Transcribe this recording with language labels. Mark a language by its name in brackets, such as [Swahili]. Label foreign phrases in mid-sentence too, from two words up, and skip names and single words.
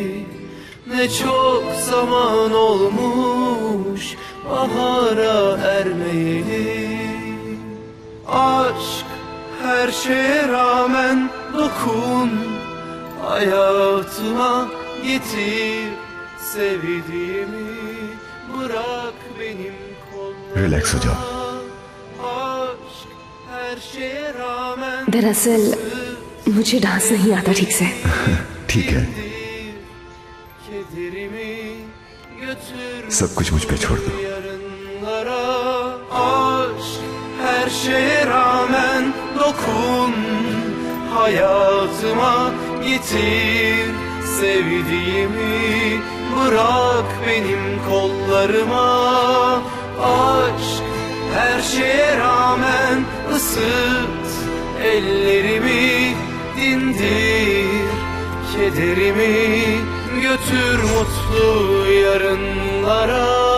[Turkish] Ne çok zaman olmuş bahara ermeyeli. Aşk her şeye rağmen dokun, hayatıma getir sevdiğimi, bırak benim kollarıma. [Hindi] रिलैक्स हो जाओ। [Turkish] Aşk her şeye rağmen [Hindi] दरअसल मुझे डांस नहीं आता ठीक से। ठीक है, [Turkish] kederimi götür [Hindi] सब कुछ मुझ पे छोड़ दो। [Turkish] yarınlara. Aşk her şeye rağmen dokun, hayatıma getir sevdiğimi, bırak benim kollarıma. Aşk her şeye rağmen ısıt ellerimi, dindir kederimi, götür mutlu yarınlara.